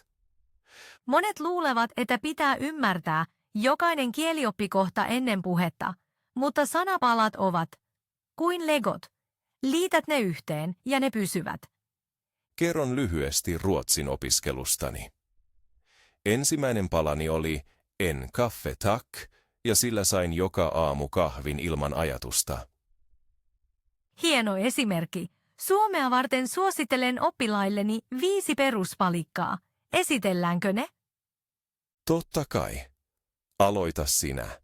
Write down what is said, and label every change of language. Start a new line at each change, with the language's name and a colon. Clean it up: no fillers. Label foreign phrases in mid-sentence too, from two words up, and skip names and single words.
Finnish: Monet luulevat, että pitää ymmärtää jokainen kielioppikohta ennen puhetta, mutta sanapalat ovat kuin legot. Liität ne yhteen ja ne pysyvät. Kerron lyhyesti ruotsin opiskelustani. Ensimmäinen palani oli
Swedish: en kaffe tack,
Finnish: ja sillä sain joka aamu kahvin ilman ajatusta. Hieno esimerkki. Suomea varten suosittelen oppilailleni 5 peruspalikkaa. Esitelläänkö ne? Totta kai. Aloita sinä.